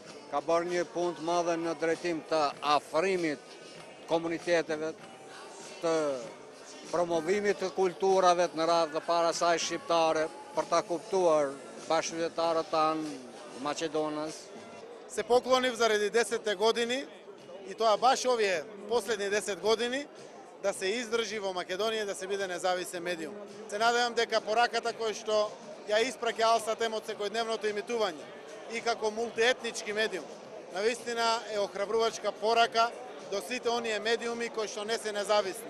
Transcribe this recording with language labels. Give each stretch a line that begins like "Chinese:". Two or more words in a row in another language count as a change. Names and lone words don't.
Albanian: ka bërë një punë të madhe në drejtim të afrimit komuniteteve, të promovimit të kulturave në radhë dhe para saj shqiptare, për ta kuptuar bashkëqytetarët tanë Macedonës.
Macedonian: Се поклонив заради 10 години и тоа баш овие последни 10 години да се издржи во Македонија да се биде независен медиум. Се надевам дека пораката која што ја испраќа Алсатем од секојдневното имитување и како мултиетнички медиум, навистина е охрабрувачка порака до сите оние медиуми кои што не се независни.